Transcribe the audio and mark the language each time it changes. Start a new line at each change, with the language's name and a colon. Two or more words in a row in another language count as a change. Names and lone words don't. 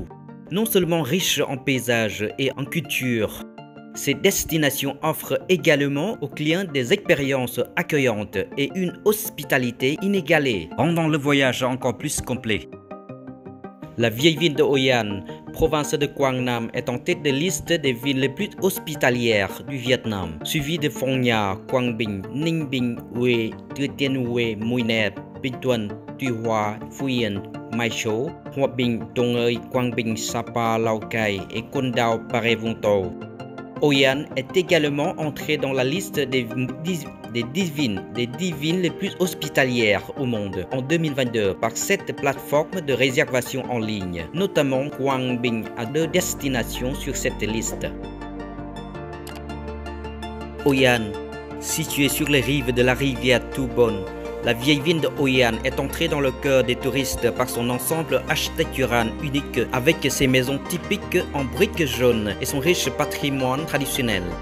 French: Non seulement riches en paysages et en culture, ces destinations offrent également aux clients des expériences accueillantes et une hospitalité inégalée, rendant le voyage encore plus complet. La vieille ville de Hoi An, province de Quang Nam, est en tête de liste des villes les plus hospitalières du Vietnam, suivie de Phong Nha, Quang Binh, Ninh Bình, Hue, Thừa Thiên Huế, Mui Né, Bình Thuận, Tuy Hoa, Phú Yên, Mai Châu, Hòa Bình, Đồng Hới, Quang Binh, Sapa, Lào Cai et Con Dao, Bà Rịa Vũng Tàu. Hoi An est également entré dans la liste des 10 villes les plus hospitalières au monde en 2022 par cette plateforme de réservation en ligne. Notamment, Quang Binh a 2 destinations sur cette liste. Hoi An, située sur les rives de la rivière Thu Bon, la vieille ville de Hoi An est entrée dans le cœur des touristes par son ensemble architectural unique avec ses maisons typiques en briques jaunes et son riche patrimoine traditionnel.